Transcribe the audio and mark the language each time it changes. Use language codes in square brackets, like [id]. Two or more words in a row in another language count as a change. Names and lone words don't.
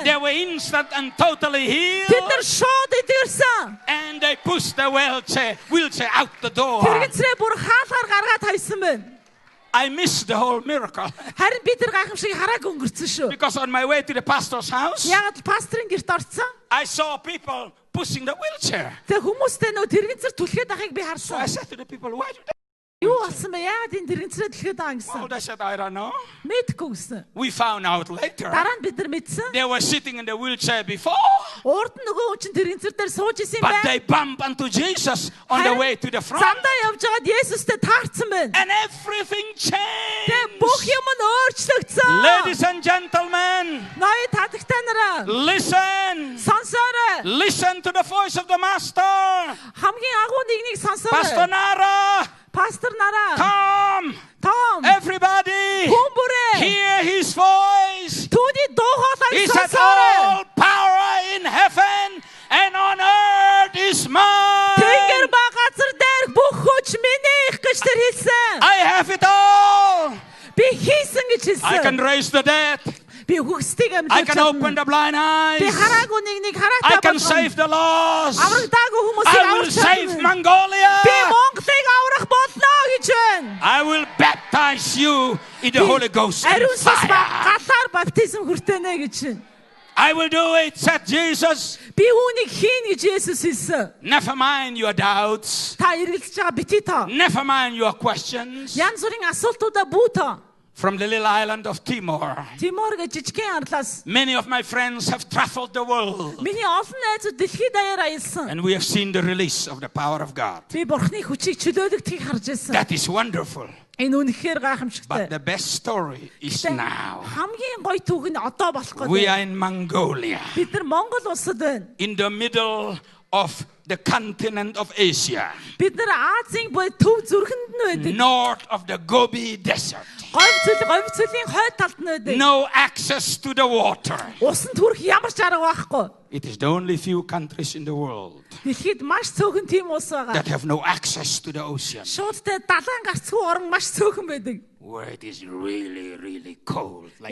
[en] They were instant and totally healed. [mn] Тэд нар шууд идэрсэн. [en] And they pushed the wheelchair out the door. [mn] Тэрэгцрээ бүр хаалгаар гаргаад хайсан байна. [en] I missed the whole miracle. [mn] Харин би тэр гайхамшиг харааг өнгөрцөн шүү. [en] Because on my way to the pastor's house, [mn] Ягаад пастрын гэрт орцсон? [en] I saw people pushing the wheelchair. [mn] Тэгээ хүмүүстэй нөө тэрэгцэр түлхээд ахыг би [en] So I [mn] харсан. [en] said to the people, why do they? [mn] Юу болсон бэ? Ягаад энэ тэрэгцрээ түлхээд байгаа гэсэн? [en] Well, they said, I don't know. [mn] Мэдгүй гэсэн. [en] We found out later. [mn] Дараа нь бид нар мэдсэн. [en] They were sitting in the wheelchair before, [mn] Урд нь нөгөө хүн чинь тэрэгцэр дээр сууж исэн [en] but [mn] байна. [en] they bumped into Jesus on the way to the front. [mn] Замдаа явж байгаад Есүстэй таарсан байна. [en] And everything [mn] Тэгээ [en] changed. [mn] бүх юм нь өөрчлөгдсөн. [en] Ladies and gentlemen, [mn] Ноён татагтай нараа [en] listen. [mn] сонсоорой. [en] Listen to the voice of the Master. [mn] Хамгийн агуу нэгнийг [en] Pastor [mn] сонсоорой. [en] Nara, [mn] Пастор нараа. [en] come. [mn] Том. [en] Everybody, [mn] Хүн бүрээ. [en] hear his voice. [mn] Түүний дуу хоолойг [en] He said, [mn] сонсоорой. [en] all power in heaven and on earth is mine. [mn] Тэнгэр ба газар дээр бүх хүч минийх гэж тэр хэлсэн. [en] I have it all. [mn] Би хийсэн гэж [en] I can [mn] хэлсэн. [en] raise the dead. [mn] Би хүчтэйг [en] I [mn] амьдуулж [en] can open [mn] чадна. [en] the blind [mn] Би [en] eyes. [mn] хараагүй нэг [en] I [mn] хараатай [en] can save the lost. [mn] Аврагдаагүй хүмүүсийг [en] I will [mn] аварч [en] save [mn] чадна. [en] Mongolia. [mn] Би Монголыг аврах болно гэж байна. [en] I will baptize you in the Holy Ghost and [mn] Ариун сүнс ба [en] fire. [mn] галаар баптизм хүртэнэ гэж байна. [en] I will do it, said Jesus. [mn] Би үүнийг хийн гэж Есүс хэлсэн. [en] Never mind your doubts. [mn] Та эргэлзэж байгаа бити тоо. [en] Never mind your questions. [mn] Янз бүрийн асуултуудаа бүү тоо. [en] From the little island of Timor, [mn] Тимор гэж жижигхэн арлаас [en] many of my friends have traveled the world. [mn] миний олон найзууд дэлхийд даяар аялсан. [en] And we have seen the release of the power of God. [mn] Би бурхны хүчийг чөлөөлөгдөхийг харж байсан. [en] That is wonderful. [mn] Энэ үнэхээр гайхамшигтай. [en] But the best story is now. [mn] Хамгийн гоё түүх нь одоо болох [en] We [mn] гэдэг. [en] are in Mongolia, [mn] Бид нар Монгол улсад байна. [en] in the middle of the continent of Asia, [mn] Бид нар Азийн бод төв зүрхэнд нь байдаг. [en] north of the Gobi Desert. [mn] Говь цөлийн хойд талд нь байдаг. [en] No access to the water. [mn] Усанд хүрэх ямар ч арга байхгүй. [en] It is the only few countries in the world [mn] Дэлхийд маш цөөхөн тийм улс байгаа. [en] that have no access to the ocean, [mn] Шуудтай далайн гарцгүй орон маш цөөхөн байдаг. [en] where it is really, really cold, like